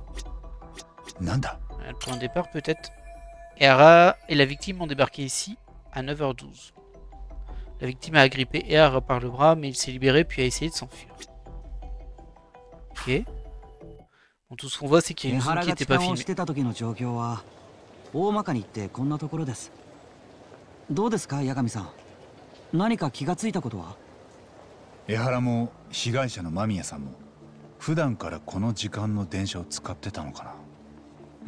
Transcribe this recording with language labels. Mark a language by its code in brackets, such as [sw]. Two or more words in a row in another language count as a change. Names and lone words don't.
[fr] Le point de départ peut-être. Ehara et la victime ont débarqué ici à 9h12. La victime a agrippé Ehara par le bras, mais il s'est libéré puis a essayé de s'enfuir. Ok. Bon, tout ce qu'on voit, c'est qu'il y a une zone qui n'était pas filmée. [ja] 大まかに言ってこんなところです。どうですか、八神さん。何か気がついたことは？江原も被害者の間宮さんも普段からこの時間の電車を使ってたのかな。